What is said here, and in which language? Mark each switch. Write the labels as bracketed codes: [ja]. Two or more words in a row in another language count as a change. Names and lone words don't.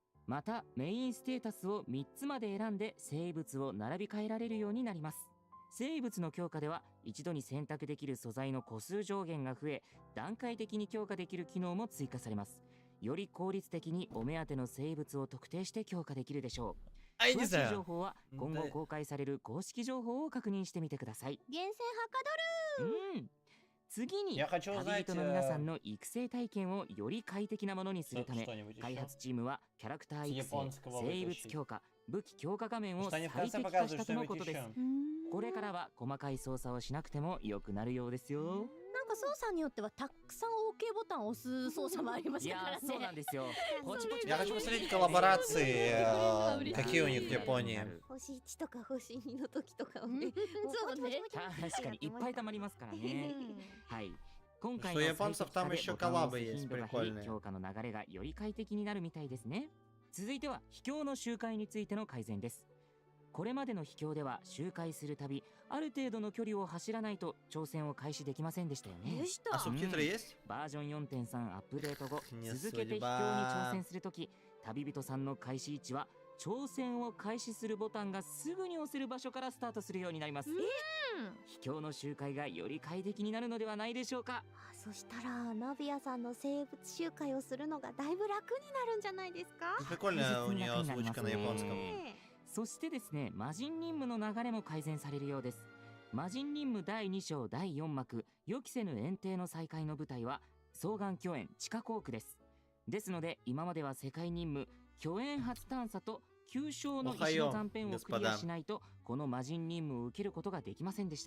[ja] またメインステータスを3つまで選んで生物を並び替えられるようになります。生物の強化では一度に選択できる素材の個数上限が増え、段階的に強化できる機能も追加されます。より効率的にお目当ての生物を特定して強化できるでしょう。 [ru] А я не [ja] 詳しい情 [ru] знаю. [ja] 報は今後公開される公式情報を確認してみてください。厳選はかどる。次に [ru] Я хочу [ja] 旅 [ru] узнать [ja] 人の皆さんの育成体験をより快適なものにするため、 [ru] что-нибудь [ja] 開 [ru] еще. [ja] 発チームはキャラクター [ru] С [ja] 育成、 [ru] японского [ja] 生物 [ru] вытащить. [ja] 強化、武器強化画面を [ru] Что [ja] 最 [ru] они в [ja] 適 [ru] конце [ja] 化し [ru] показывают [ja] たとの [ru] что-нибудь [ja] ことです。 [ru] еще. [ja] これからは細かい操作をしなくても良くなるようですよ。なんか操作によってはたくさん OK ボタンを押す操作もありましいやたからね。ーそうなんですよ。ポチポチ [ru] Я [ja] ポチ [ru] хочу [ja] ポチ [ru] посмотреть коллаборации, Смотри, какие у них в смотри. Японии. [ja] 星1とか星2の時とかをね。そうね。確かにいっぱい溜まりますからね。はい。今回 [ru] Что [ja] の [ru] японцев [ja] 最 [ru] там [ja] 適 [ru] еще [ja] 化でボタンを [ru] коллабы [ja] 押す [ru] есть [ja] 頻度が減り [ru] прикольные. [ja] 強化の流れがより快適になるみたいですね。続いては秘境の周回についての改善です。これまでの秘境では周回するたびある程度の距離を走らないと挑戦を開始できませんでしたよねで。し [ru] А [ja] た。 [ru] субтитры есть? [ja] バージョン 4.3 アップデート後 [ru] Не [ja] 続けて秘境に [ru] судьба. [ja] 挑戦するとき、旅人さんの開始位置は挑戦を開始するボタンがすぐに押せる場所からスタートするようになります。秘境の周回がより快適になるのではないでしょうか。そしたらナビアさんの生物集会をするのがだいぶ楽になるんじゃないですか？ [ru] Прикольная у нее озвучка на японском. [ja] そしてですね、魔人任務の流れも改善されるようです。魔人任務第2章第4幕予期せぬ炎帝の再開の舞台は双眼巨炎地下航空です。ですので今までは世界任務巨炎初探査と9章の石の断片をクリアしないとこの魔人任務を受けることができませんでした。